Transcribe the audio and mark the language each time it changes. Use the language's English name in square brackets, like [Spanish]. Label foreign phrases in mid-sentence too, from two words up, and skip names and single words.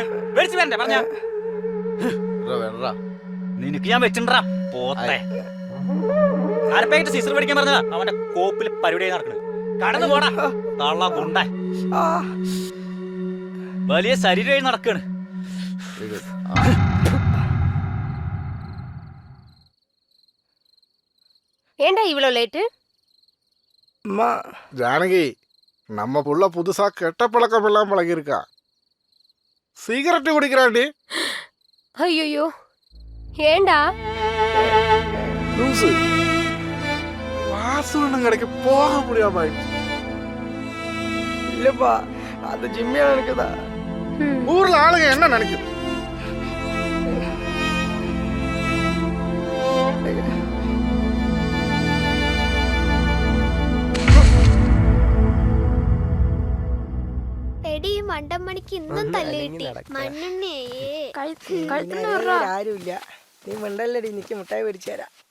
[Malayalam] മേടിച്ചു വരണ്ടേ പറഞ്ഞ? നിനക്ക് ഞാൻ വെച്ചിണ്ടാ പോത്തെ. അരപ്പായിട്ട് സീസർ പഠിക്കാൻ പറഞ്ഞതാ അവന്റെ കോപ്പിൽ പരിപാടി നടക്കണത്. കടന്നു പോടാ തള്ള കൊണ്ട. വലിയ ശരീരമായി നടക്കാണ്. [Tamil] ஏண்டா இவ்வளோ லேட்டு? அம்மா ஜானகி, நம்ம புள்ள புதுசா கெட்ட பழக்கம் எல்லாம் பழகிருக்கா. சிகரெட்டு குடிக்கிறாண்டி. ஐயோ ஏண்டா? லூசு. வாசு கடைக்கு போக முடியாம ஆயிடுச்சு. இல்லப்பா, அந்த ஜிம்மியா இருக்குதா? ஊர்ல ஆளுங்க என்ன நினைக்கும்? [Malayalam] എടി മണ്ടമ്മണിക്ക് ഇന്നും തല്ല് കിട്ടി. മണ്ണുണ്ണേ ആരുമില്ല, നീ മിണ്ടല്ലടി, എനിക്ക് മുട്ടായി പൊരിച്ചു തരാം.